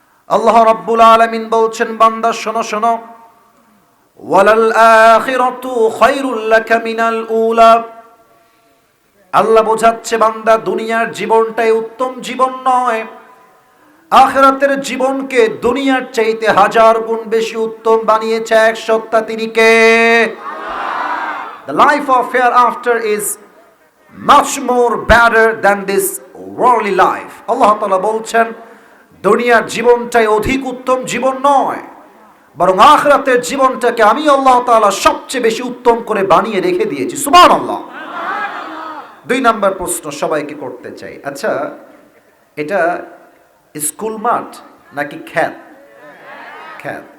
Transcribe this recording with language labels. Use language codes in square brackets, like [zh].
[bn] আল্লাহ রাব্বুল আলামিন বলছেন, বান্দা শোনো শোনো, [ar] ওয়ালাল আখিরাতু খায়রুল লাকা মিনাল উলা। [bn] আল্লাহ বোঝাচ্ছে বান্দা, দুনিয়ার জীবনটাই উত্তম জীবন নয়, আখিরাতের জীবনকে দুনিয়ার চাইতে 1000 গুণ বেশি উত্তম বানিয়েছে এক সত্তা, তিনি কে? [en] The life of hereafter is much more better than this worldly life. [bn] আল্লাহ তাআলা বলছেন, দুনিয়ার জীবনটাই অধিক উত্তম জীবন নয়, বরং আখিরাতের জীবনটাকে আমি আল্লাহ তাআলা সবচেয়ে বেশি উত্তম করে বানিয়ে রেখে দিয়েছি। সুবহানাল্লাহ। 2 নম্বর প্রশ্ন সবাইকে করতে চাই, আচ্ছা এটা স্কুল মাঠ নাকি খ্যাত? খ্যাত।